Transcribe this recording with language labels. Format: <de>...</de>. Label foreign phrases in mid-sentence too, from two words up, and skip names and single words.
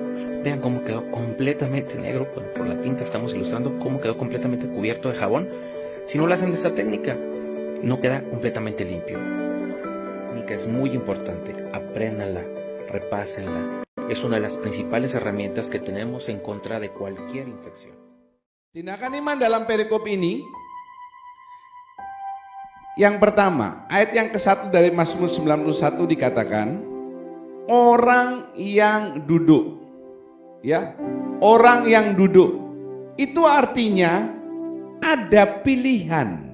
<es>Vean cómo quedó completamente negro, por la tinta estamos ilustrando cómo quedó completamente cubierto de jabón. Si no lo hacen de esta técnica, no queda completamente limpio. La técnica es muy importante, apréndanla, repásenla. Es una de las principales herramientas que tenemos en contra de cualquier infección.</es> <id>Tindakan iman dalam perikop ini, yang pertama, ayat yang ke-1 dari Mazmur 91 dikatakan, orang yang duduk. Ya, orang yang duduk. Itu artinya ada pilihan.</id>